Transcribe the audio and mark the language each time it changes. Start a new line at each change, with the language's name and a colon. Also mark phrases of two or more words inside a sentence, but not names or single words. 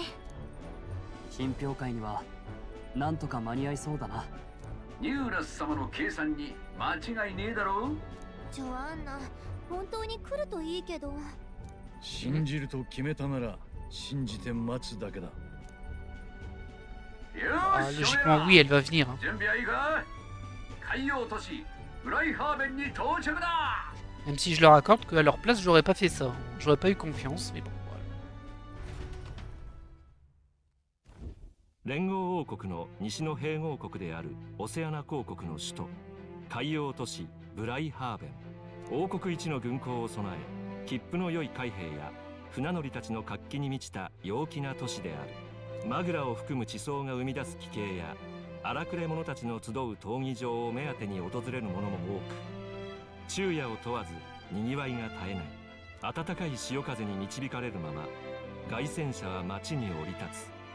Japanese: 品評会にはなんとか間に合いそうだなニューラス様の計算に間違いねえだろジョアンナ本当に来るといいけど信じると決めたなら信じて待つだけだ。
French: Ah, logiquement, oui, elle va venir. Hein.
Japanese: 準備はいいか海洋都市ブライハーベンに到着だ
French: Même si je leur accorde qu'à leur place, j'aurais pas fait ça. J'aurais pas eu confiance, mais bon, voilà.
Japanese: 連合王国の西の併合国であるオセアナ公国の首都海洋都市ブライハーベン王国一の軍港を備え切符の良い海兵や船乗りたちの活気に満ちた陽気な都市であるマグラを含む地層が生み出す奇景や荒くれ者たちの集う闘技場を目当てに訪れる者も多く昼夜を問わずにぎわいが絶えない暖かい潮風に導かれるまま凱旋者は町に降り立つ